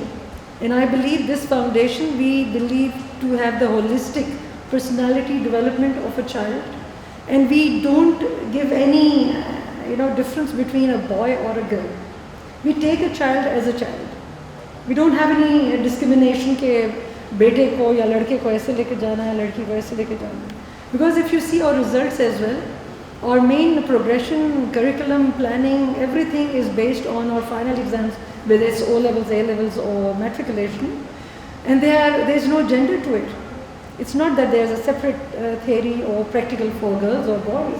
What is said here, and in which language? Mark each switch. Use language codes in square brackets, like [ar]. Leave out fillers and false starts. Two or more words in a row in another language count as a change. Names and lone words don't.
[en] And I believe this foundation, we believe to have the holistic personality development of a child. And we don't give any difference between a boy or a girl. We take a child as a child. We don't have any discrimination [hi] के बेटे को या लड़के को ऐसे लेके जाना है, लड़की को ऐसे लेके जाना है, ladki ko aise leke jana hai. [en] Because if you see our results as well, our main progression, curriculum, planning, everything is based on our final exams, whether it's O-levels, A-levels or matriculation. And there is no gender to it. It's not that there's a separate theory or practical for girls or boys.